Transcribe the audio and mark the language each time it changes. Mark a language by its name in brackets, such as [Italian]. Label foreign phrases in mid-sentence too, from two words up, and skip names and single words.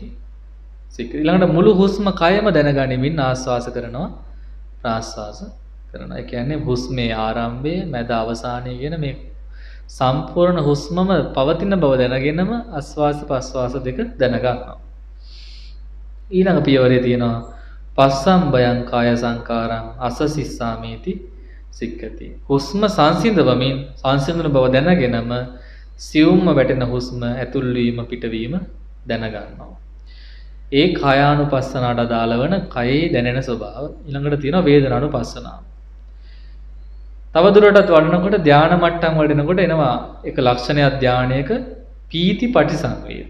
[Sinhala] ඊළඟට මුළු හුස්ම කයම දැනගනිමින් ආස්වාස කරනවා, ප්‍රාස්වාස කරනවා. ඒ කියන්නේ හුස්මේ ආරම්භය, මැද, අවසානය කියන මේ සම්පූර්ණ හුස්මම පවතින බව දැනගෙනම ආස්වාස ප්‍රාස්වාස දෙක දැනගන්නවා. ඊළඟ පියවරේ තියෙනවා [Pali] පස්සම් බයං කාය සංකාරං අස්ස සිස්සාමේති සික්කති. [Sinhala] හුස්ම සංසිඳවමින් සංසිඳන බව දැනගෙනම සියුම්ම වැටෙන හුස්ම ඇතුල් වීම පිටවීම දැනගන්නවා. ඒ කායානුපස්සනාට අදාළ වන කයේ දැනෙන ස්වභාව. ඊළඟට තියෙනවා වේදනානුපස්සනාව. තව දුරටත් වඩනකොට ධානා මට්ටම් වඩනකොට එනවා එක ලක්ෂණයක් ධානයක [Pali] පීති පටිසංවේදී.